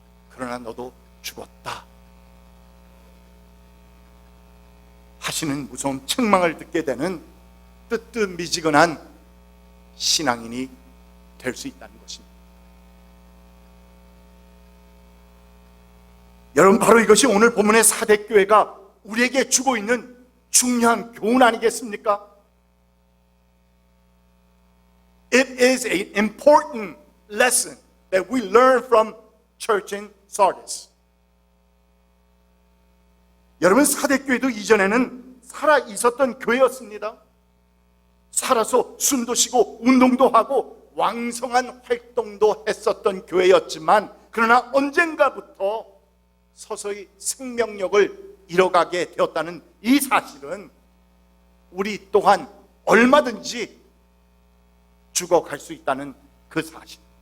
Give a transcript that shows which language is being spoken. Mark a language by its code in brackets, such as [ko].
[ko] 그러나 너도 죽었다 하시는 무서운 책망을 듣게 되는 뜨뜻미지근한 신앙인이 될 수 있다는 것입니다. 여러분, 바로 이것이 오늘 본문의 사대교회가 우리에게 주고 있는 중요한 교훈 아니겠습니까? [en] It is an important lesson that we learn from church in Sardis. [ko] 여러분, 사대교회도 이전에는 살아 있었던 교회였습니다. 살아서 숨도 쉬고 운동도 하고 왕성한 활동도 했었던 교회였지만, 그러나 언젠가부터 서서히 생명력을 잃어가게 되었다는 이 사실은 우리 또한 얼마든지 죽어갈 수 있다는 그 사실.